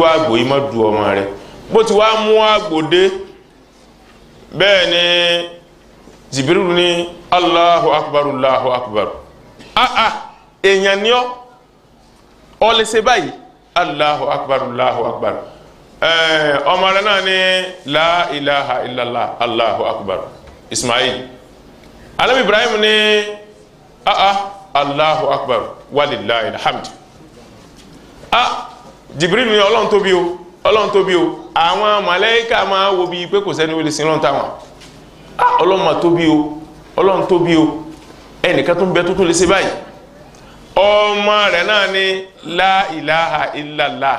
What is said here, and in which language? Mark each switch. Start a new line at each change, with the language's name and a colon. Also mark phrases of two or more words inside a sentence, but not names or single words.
Yoruba: àgbò yìí má dú ọmọ rẹ̀ bó ti wá mú àgbò dé bẹ́ẹ̀ ni Jibril ní
Arabic: الله أكبر الله أكبر
Yoruba: èèyàn ni ọ lè ṣe báyìí
Arabic: الله أكبر الله أكبر
Yoruba: ọmọ rẹ̀ náà ní
Arabic: لا إله إلا الله الله أكبر
Yoruba: Ismail Ànábì Ibrahim ní
Arabic: الله أكبر ولله الحمد
Yoruba: Jibril ní Ọlọ́run tóbi o Ọlọ́run tóbi o àwọn màláíkà máa wo bí pé kò sẹ́ni ó lè sin lọ́n táwọn Ọlọ́run mà tóbi o Ọlọ́run tóbi o ẹnìkan tó ń bẹ tó tún lè ṣe báyìí ọmọ rẹ̀ náà ní
Arabic: لا إله إلا الله